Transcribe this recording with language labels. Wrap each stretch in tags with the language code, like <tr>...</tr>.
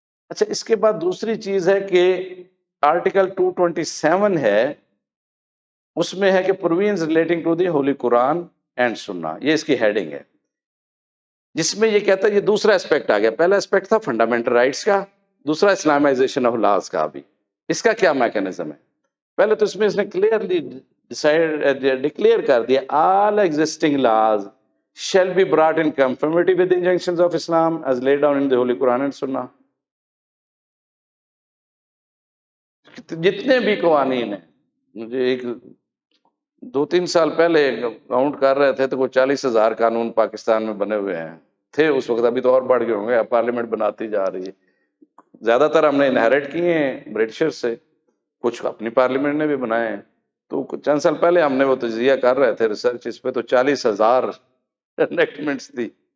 <ur>اچھا، اس کے بعد دوسری چیز ہے کہ آرٹیکل 227 ہے، اس میں ہے کہ</ur> <en>provisions relating to the holy Quran and Sunnah,</en> <ur>یہ اس کی ہیڈنگ ہے، جس میں یہ کہتا ہے، یہ دوسرا اسپیکٹ آ گیا. پہلا اسپیکٹ تھا فنڈامنٹل رائٹس کا، دوسرا اسلامائزیشن آف لاز کا. بھی اس کا کیا میکانزم ہے؟ پہلے تو اس میں اس نے کلیئرلی ڈکلیئر کر دیا</ur> <en>all existing laws shall be brought in conformity with the injunctions of Islam as laid down in the Holy Quran and Sunnah.</en> <ur>جتنے بھی قوانین ہیں مجھے ایک 2-3 سال پہلے کاؤنٹ کر رہے تھے تو کوئی 40,000 قانون پاکستان میں بنے ہوئے ہیں تھے اس وقت، ابھی تو اور بڑھ گئے ہوں گے، اب پارلیمنٹ بناتی جا رہی ہے۔ زیادہ تر ہم نے انہیرٹ کیے ہیں برٹشر سے، کچھ اپنی پارلیمنٹ نے بھی بنائے ہیں۔ تو چند سال پہلے ہم نے وہ تجزیہ کر رہے تھے ریسرچ اس پہ، تو 40,000 انیکٹمنٹس تھی۔</ur>